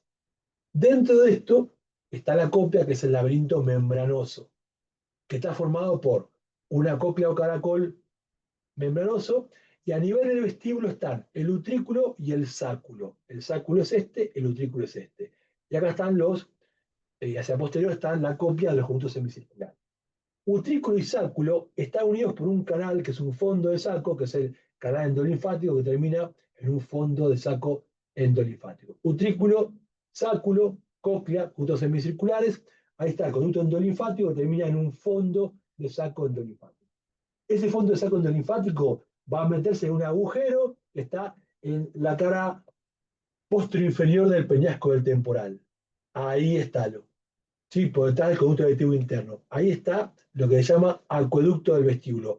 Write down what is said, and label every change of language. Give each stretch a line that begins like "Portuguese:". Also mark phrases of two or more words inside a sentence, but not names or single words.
Spanish: Dentro de esto está la cóclea, que es el laberinto membranoso, que está formado por una cóclea o caracol membranoso, y a nivel del vestíbulo están el utrículo y el sáculo. El sáculo es este, el utrículo es este. Y acá están hacia posterior están la copia de los conductos semicirculares. Utrículo y sáculo están unidos por un canal que es un fondo de saco, que es el canal endolinfático que termina en un fondo de saco endolinfático. Utrículo, sáculo, cóclea, conductos semicirculares. Ahí está el conducto endolinfático que termina en un fondo de saco endolinfático. Ese fondo de saco endolinfático va a meterse en un agujero que está en la cara posterior del peñasco del temporal. Ahí está lo. Sí, por detrás del conducto vestíbulo interno. Ahí está lo que se llama acueducto del vestíbulo.